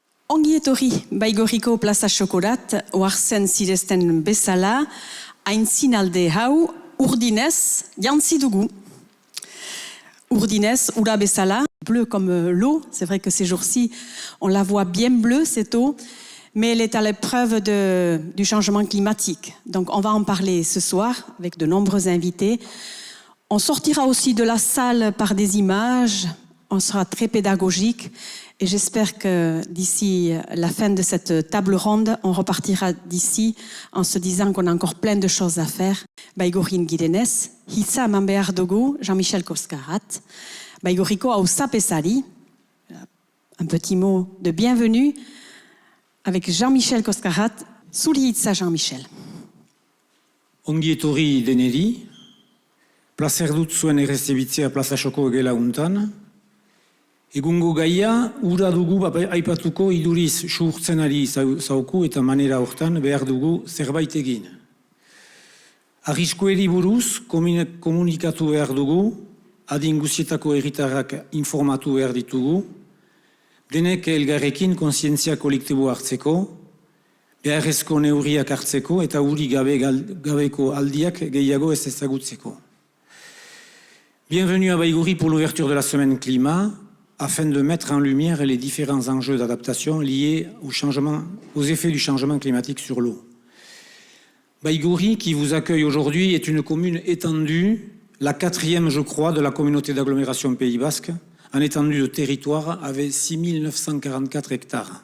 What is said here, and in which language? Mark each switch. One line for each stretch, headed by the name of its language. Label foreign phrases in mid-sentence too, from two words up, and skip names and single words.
Basque: Ongi etorri Baigorriko plaza xokorat, oartzen ziresten bezala, aintzinalde hau urdinez jantzi dugu. Urdinez, ura bezala,
French: bleu comme l'eau. C'est vrai que ces jours-ci, on la voit bien bleue, cette eau, mais elle est à l'épreuve du changement climatique. Donc on va en parler ce soir avec de nombreux invités. On sortira aussi de la salle par des images, on sera très pédagogique. Et j'espère que d'ici la fin de cette table ronde, on repartira d'ici en se disant qu'on a encore plein de choses à faire.
Basque: Baigorrin gidenez, hitza eman behar dugu Jean-Michel Koskarat. Baigorriko auzapezari,
French: un petit mot de bienvenue avec Jean-Michel Koskarat.
Basque: Zuri hitza, Jean-Michel. Ongi etorri deneri, plazer dut zuen errezebitzea plaza xoko gela untan. Egungo gaia, ura dugu aipatuko iduriz suhurtzen ari zauku eta manera hortan behar dugu zerbait egin. Arriskueri buruz komunikatu behar dugu, adin guzietako herritarrak informatu behar ditugu, denek elgarrekin kontzientzia kolektibo hartzeko, beharrezko neurriak hartzeko eta uri gabeko aldiak gehiago ez ezagutzeko.
French: Bienvenue à Baigorri pour l'ouverture de la semaine climat, afin de mettre en lumière les différents enjeux d'adaptation liés aux effets du changement climatique sur l'eau. Baigorri, qui vous accueille aujourd'hui, est une commune étendue, la 4e, je crois, de la communauté d'agglomération Pays Basque, en étendue de territoire avec 6 944 hectares.